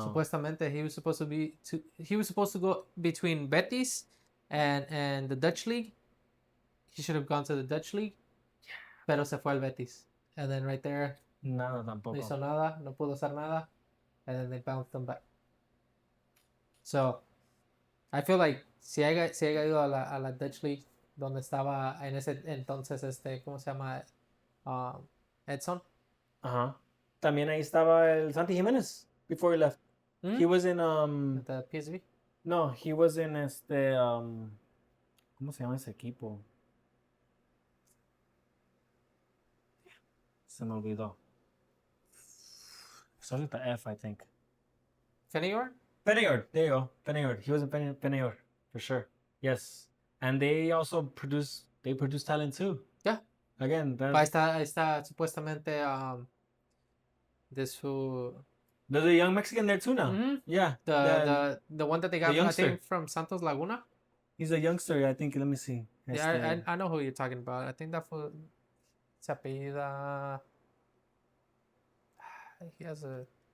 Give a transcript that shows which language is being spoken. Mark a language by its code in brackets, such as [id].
[en] Supuestamente he was supposed to go between Betis and the Dutch league. He should have gone to the Dutch league, [es] pero se fue al Betis. [en] And then right there, [es] nada tampoco. No hizo nada, no pudo hacer nada, [en] and then they bounced him back. So, I feel like [es] si haya ido a la Dutch league, donde estaba en ese entonces ¿cómo se llama? Edson. Ajá. También ahí estaba el Santi Jiménez [en] before he left. He was in the PSV. No, he was in [es] ¿cómo se llama ese equipo? Se me olvidó. [en] Starts with the F, I think. Feyenoord? Feyenoord, there you go. Feyenoord. He was in Feyenoord for sure. Yes, and they also produce talent too. Yeah. Again, [es] ahí está supuestamente [en] this who. There's a young Mexican there too now. Mm-hmm. Yeah. The one that they got, I think, from Santos Laguna. He's a youngster, I think. Let me see. Yeah, I know who you're talking about. I think that for [es] se apellida. [en] He has a.